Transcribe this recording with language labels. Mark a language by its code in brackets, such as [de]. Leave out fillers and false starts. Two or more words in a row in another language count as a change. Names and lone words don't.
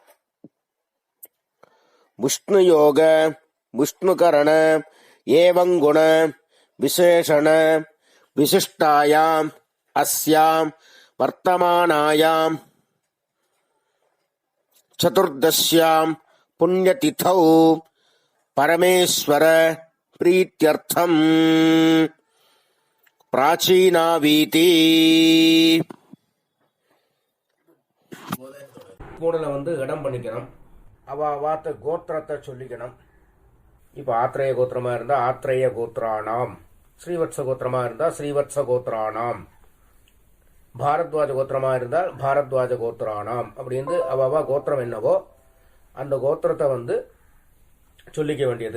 [sa] विष्णुयोग विष्णुकरण एवं गुण विशेषण विशिष्टायां अस्यां वर्तमानायां चतुर्दश्यां पुण्यतिथौ परमेश्वर प्रीत्यर्थम प्राचीनावीति [ta] பூடலை இடம் பண்ணிக்கணும். வாத்த கோத்திரத்தை சொல்லிக்கணும். இப்போ ஆத்ரேய கோத்திரமா இருந்தா [sa] आत्रेय गोत्राणाम्, [ta] ஸ்ரீவத்ச கோத்திரமா இருந்தா [sa] श्रीवत्स गोत्राणाम्, [ta] பாரத்வாஜ கோத்திரமா இருந்தால் [sa] भारद्वाज गोत्राणाम् [ta] அப்படின்னு அவ கோத்திரம் என்னவோ அந்த கோத்திரத்தை சொல்லிக்க வேண்டியது.